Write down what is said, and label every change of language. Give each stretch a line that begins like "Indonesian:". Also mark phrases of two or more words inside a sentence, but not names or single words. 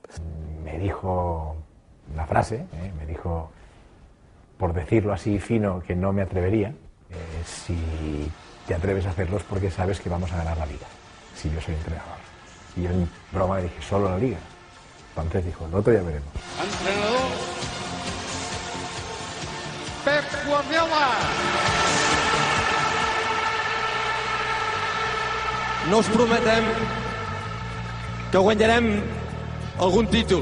Spanish: Me dijo una frase, me dijo, por decirlo así fino, que no me atrevería. Si te atreves a hacerlo es porque sabes que vamos a ganar la Liga, si yo soy entrenador. Y yo en broma le dije, ¿solo la Liga? Entonces dijo, el otro ya veremos. Entrenador Pep Guardiola.
Catalan: No us prometem que guanyarem algun títol.